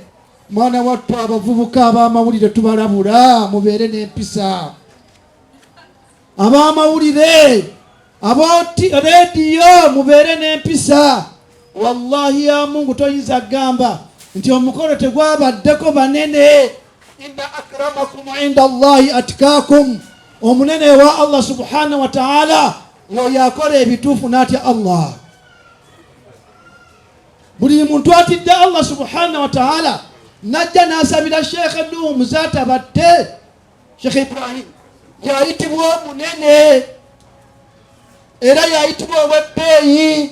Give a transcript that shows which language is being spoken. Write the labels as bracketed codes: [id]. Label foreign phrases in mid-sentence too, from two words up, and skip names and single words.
[lg] Mwana wattu abavubuka ab'amawulire tubalabula mubeere n'empisa. Ab'amawulire aboti rediyo mubeere n'empisa. Wallahi ya Mungu toyinza gamba nti omukolo tegwabaddeko banene. [ar] إن أكرمكم عند الله أتقاكم. [lg] Omunene wa Allah [ar] سبحانه وتعالى [lg] oyo akola ebituufu n'atya Allah. Buli muntu atidde Allah [ar] سبحانه وتعالى [lg] najja n'asabira Sheikh Nuhu Muzata batte. Sheikh Ibrahim yayitibwa omunene era yayitibwa ow'ebbeeyi.